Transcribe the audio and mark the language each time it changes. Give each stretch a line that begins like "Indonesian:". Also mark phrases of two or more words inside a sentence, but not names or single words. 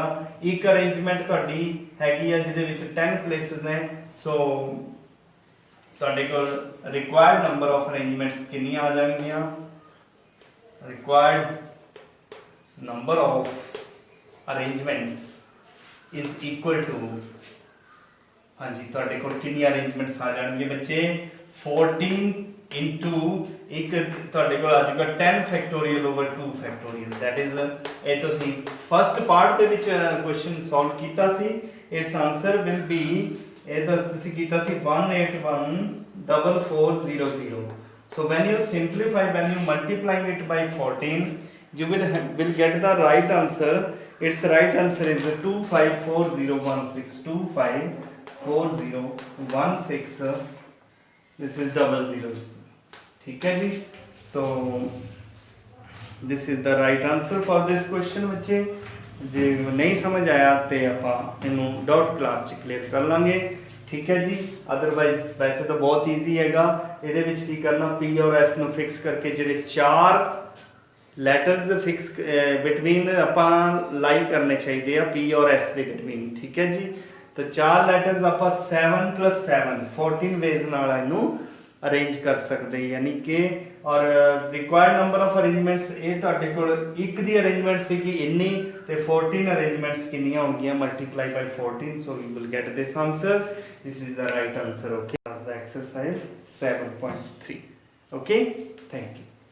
Punjabi: ਇੱਕ ਅਰੇਂਜਮੈਂਟ ਤੁਹਾਡੀ ਹੈਗੀ ਆ ਜਿਹਦੇ ਵਿੱਚ 10 ਪਲੇਸਿਸ ਹੈ, ਸੋ ਤੁਹਾਡੇ ਕੋਲ
English: required number of arrangements
Punjabi: ਕਿੰਨੀਆਂ ਆ ਜਾਣਗੀਆਂ?
English: required number of arrangements is equal to
Punjabi: ਹਾਂਜੀ ਤੁਹਾਡੇ ਕੋਲ ਕਿੰਨੀ ਅਰੇਂਜਮੈਂਟਸ ਆ ਜਾਣਗੇ ਬੱਚੇ 14 into ਇੱਕ ਤੁਹਾਡੇ ਕੋਲ ਆ ਜਾਊਗਾ 10
English: factorial over 2 factorial. that is
Punjabi: ਇਹ ਤੁਸੀਂ
English: first part
Punjabi: ਦੇ ਵਿੱਚ
English: question solve
Punjabi: ਕੀਤਾ ਸੀ।
English: its answer will be
Punjabi: ਇਹ ਤਾਂ ਤੁਸੀਂ ਕੀਤਾ ਸੀ 1814400।
English: so when you simplify, when you multiplying it by 14, you will get the right answer. Its right answer is 254016 254016 this is double zeros।
Punjabi: ਠੀਕ ਹੈ ਜੀ,
English: so this is the right answer for this question।
Punjabi: ਬੱਚੇ ਜੇ ਨਹੀਂ ਸਮਝ ਆਇਆ ਤਾਂ ਆਪਾਂ ਇਹਨੂੰ
English: doubt class
Punjabi: ਚ ਕਲੀਅਰ ਕਰ ਲਾਂਗੇ। ਠੀਕ ਹੈ ਜੀ, ਅਦਰਵਾਈਜ਼ ਵੈਸੇ ਤਾਂ ਬਹੁਤ ਈਜ਼ੀ ਹੈਗਾ। ਇਹਦੇ ਵਿੱਚ ਕੀ ਕਰਨਾ P और S ਨੂੰ ਫਿਕਸ ਕਰਕੇ ਜਿਹੜੇ 4
English: letters fix between
Punjabi: ਆਪਾਂ ਲਾਈ ਕਰਨੇ ਚਾਹੀਦੇ ਆ P ਔਰ S ਦੇ ਬਿਟਵੀਨ। ਠੀਕ ਹੈ ਜੀ, ਤਾਂ 4 ਲੈਟਰਸ ਆਪਾਂ 7 + 7 14 ਵੇਜ਼ ਨਾਲ ਇਹਨੂੰ ਅਰੇਂਜ ਕਰ ਸਕਦੇ, ਯਾਨੀ ਕਿ ਔਰ
English: required number of arrangements
Punjabi: ਇਹ ਤੁਹਾਡੇ ਕੋਲ ਇੱਕ ਦੀ ਅਰੇਂਜਮੈਂਟ ਸੀ ਕਿ ਇੰਨੀ ਤੇ 14 ਅਰੇਂਜਮੈਂਟਸ ਕਿੰਨੀਆਂ ਹੋਣਗੀਆਂ
English: multiply by
Punjabi: 14,
English: so you will get this answer। this is the right answer। okay, that's the exercise 7.3। okay, thank you।